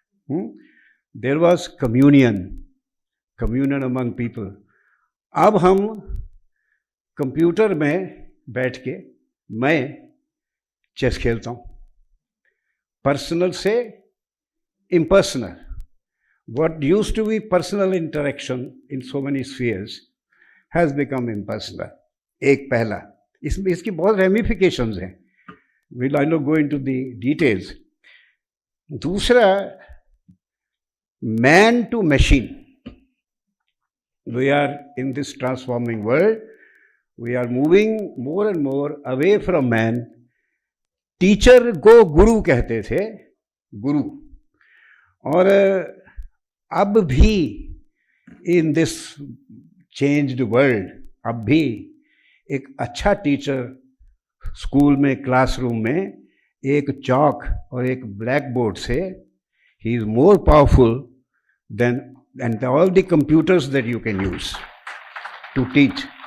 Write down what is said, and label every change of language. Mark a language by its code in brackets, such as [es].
[en] There was communion among people. [hi] अब हम computer में बैठ के मैं चेस खेलता हूँ, पर्सनल से impersonal. [en] What used to be personal interaction in so many spheres has become impersonal. [hi] एक पहला, इसकी बहुत ramifications हैं. [en] I'll not go into the details. दूसरा, man to machine. We are in this transforming world. We are moving more and more away from man. [hi] Teacher को गुरु कहते थे, गुरु. और अब भी [en] in this changed world, [hi] अब भी एक अच्छा टीचर स्कूल में, क्लासरूम में एक चॉक और एक ब्लैक बोर्ड से, [en] He is more powerful than and all the computers that you can use to teach.